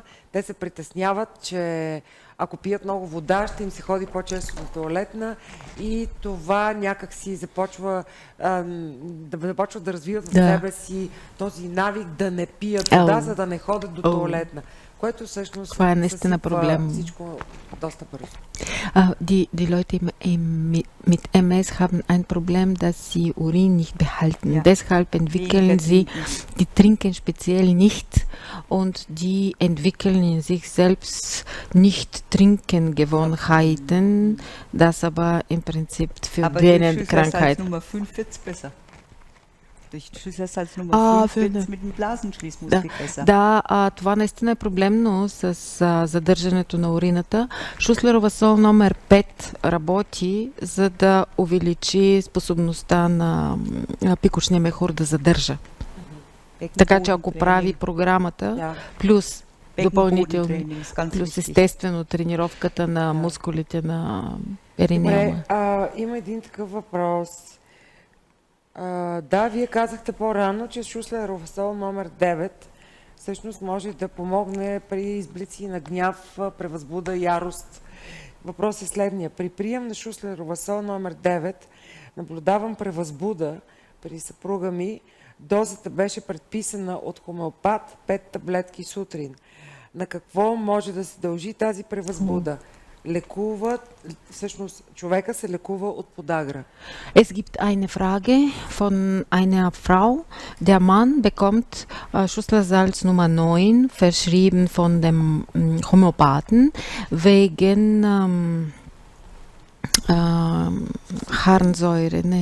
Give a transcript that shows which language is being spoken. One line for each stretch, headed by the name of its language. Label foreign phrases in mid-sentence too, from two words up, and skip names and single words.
Bulgarian: Те се притесняват, че ако пият много вода, ще им се ходи по-често до тоалетна и това някак си започва да развиват в себе си този навик да не пият вода, за да не ходят до тоалетна. което всъщност Това е наистина съсипва проблем. всичко доста бързо.
German: Die Leute mit MS haben ein Problem, dass sie Urin nicht behalten. Ja. Deshalb entwickeln Weniger sie, trinken. die trinken speziell nicht und die entwickeln in sich selbst nicht Trinkengewohnheiten, das aber im Prinzip für Aber durch denen Schüsselsalz Krankheit. Nummer 5 wird es besser. Durch Schüsselsalz Nummer Ah, 5 wird es finde. mit dem Blasenschließmuskel besser.
Bulgarian: Да, това наистина е проблемно с задържането на урината. Шуслерова сол номер 5 работи, за да увеличи способността на пикочния мехур да задържа. Така че ако прави програмата, Да. плюс допълнителни,
German: Beckenbodentraining ist ganz
Bulgarian: плюс
German: wichtig.
Bulgarian: естествено тренировката на мускулите на перинеума. Добре, има един такъв въпрос. Да, вие казахте по-рано, че Шуслерова сол номер 9 всъщност може да помогне при изблици на гняв, превъзбуда, ярост. Въпрос е следния. При прием на Шуслерова сол номер 9 наблюдавам превъзбуда при съпруга ми. Дозата беше предписана от хомеопат 5 таблетки сутрин. На какво може да се дължи тази превъзбуда? Всъщност човека се лекува от подагра.
German: Es gibt eine Frage von einer Frau. Der Mann bekommt Schusselsalz Nummer 9 verschrieben von dem Homöopathen wegen Harnsäure, ne?